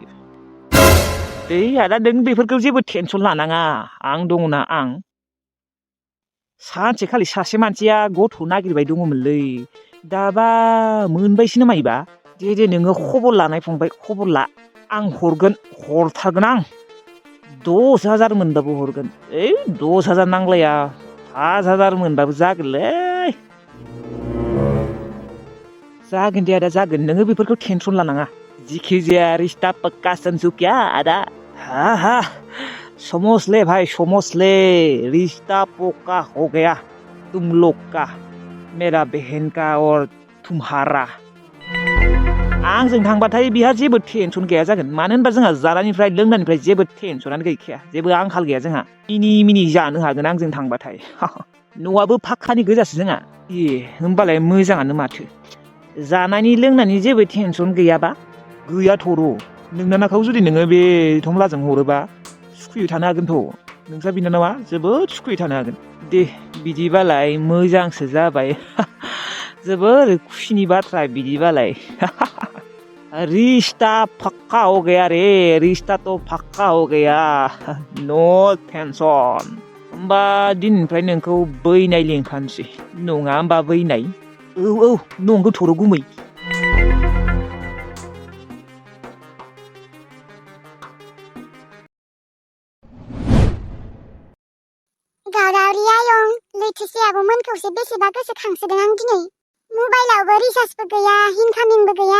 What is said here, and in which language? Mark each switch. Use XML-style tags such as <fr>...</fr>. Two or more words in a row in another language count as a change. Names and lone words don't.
<brx>दे आदा नों बेफोरखौ जेबो टेनसन लानाङा आं दङना आं सानसेखालि सासे मानसिया गथ' नागिरबाय दङमोनलै दाबा मोनबायसो माइबा दे नोङो खबर लानाय फंबाय खबर ला आं हरगोन हरथारगोन आं 10,000 मोनबाबो हरगोन 10,000 नांलाया 5,000 मोनबाबो जागोनलै जागोन दे आदा जागोन नोङो बेफोरखौ टेनसन लानाङा जिखिजाया</brx> <hi>रिश्ता पक्का</hi> <brx>सनसुकिया आदा हा</brx> <hi>समझ ले भाई समझ ले रिश्ता पक्का हो गया तुम लोग का मेरा बहन का और तुम्हारा</hi> <brx>आंजों थांबाथाय बिहा जेबो टेनसन गैया जागोन मानो होनबा जोंहा जानायनिफ्राय लोंनायनिफ्राय जेबो टेनसनानो गैखाया जेबो आंखाल गैया जोंहा मिनि जानो हागोन आंजों थांबाथाय न'आबो फाक्कानि गोजासो जोंहा होमबालाय मोजाङानो माथो जानायनि लोंनायनि जेबो टेनसन गैयाबा गैयाथ' नोंनानाखौ जुदि नोङो बे थमलाजों हरोबा सुखुयै थानो हागोनथ' नोंसा बिनानावा जोबोद सुखुयै थानो हागोन दे बिदिबालाय मोजांसो जाबाय जोबोर खुसिनि बाथ्रा बिदिबालाय</brx> <hi>रिश्ता पक्का हो गया रे रिश्ता तो पक्का हो गया</hi> <en>no tension</en> <brx>होमबा दिननिफ्राय नोंखौ बैनाय लिंखानोसै नङा होमबा बैनाय औ नंगौ थर' गुमै गावदावरि आयं लैथोसे आब'मोनखौसो बेसेबा गोसोखांसोदों आं दिनै मबाइलावबो रिचार्जबो गैया इनकामिंबो गैया</brx>